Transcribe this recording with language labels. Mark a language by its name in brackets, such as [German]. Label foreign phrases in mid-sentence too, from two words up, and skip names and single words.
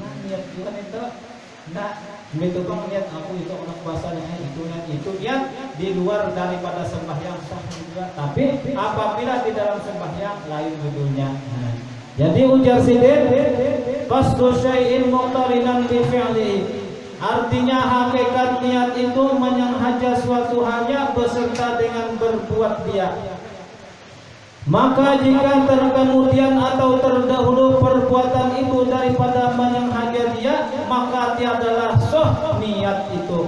[Banjar] Nah, niat juga itu. Nah, itu kan niat aku itu anak puasanya itu niat di luar daripada sembahyang sah juga. Tapi apabila di dalam sembahyang lain judulnya. Nah, jadi ujar sidin [Arabic] قصد شيء مقترنا بفعله. [Banjar] Artinya hakikat niat itu menyengaja suatu halnya beserta dengan berbuat dia. Maka jika terkemudian atau terdahulu perbuatan itu daripada menyengaja dia, maka tiadalah sah niat itu.